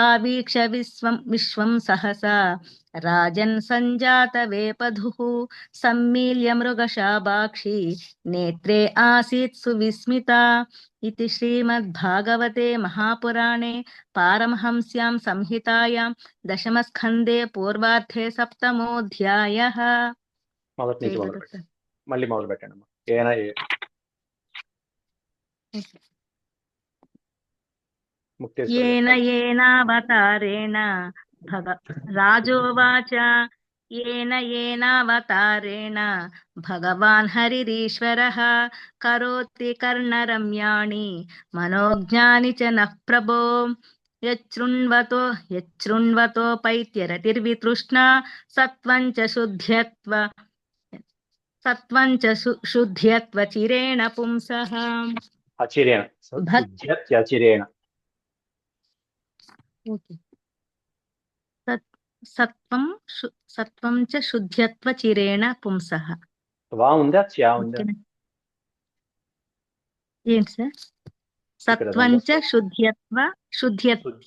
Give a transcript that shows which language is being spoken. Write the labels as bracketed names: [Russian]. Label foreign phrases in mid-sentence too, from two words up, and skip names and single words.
[Sanskrit] वीक्ष विश्वं सहसा राजन् सञ्जातवेपधुः सम्मील्य मृगशाबाक्षी नेत्रे आसीत् सुविस्मिता इति श्रीमद्भागवते महापुराणे पारमहंस्यां संहितायां दशमस्कन्धे पूर्वार्धे सप्तमोऽध्यायः [Telugu] మొదటి నుంచి మొదలు పెట్టండి. మళ్ళీ మొదలు పెట్టండి అమ్మా. ఏనా [Sanskrit] येन येनावतारेण राजोवाच येन येनावतारेण भगवान् हरिरीश्वरः करोति कर्णरम्याणि मनोज्ञानि च नः प्रभो यच्छृण्वतोपैत्यरतिर्वितृष्णा सत्त्वं च शुद्ध्यत्व चिरेण पुंसः అచిరేణ అచిరేణ సత్వం చ శుద్ధ్యత్వ చిరేణ పుంసః. [Telugu] వా ఉందా చ్యా ఉందా? ఏంటి సార్? [Sanskrit] సత్వం చ శుద్ధ్యత్వ శుద్ధ్యత్య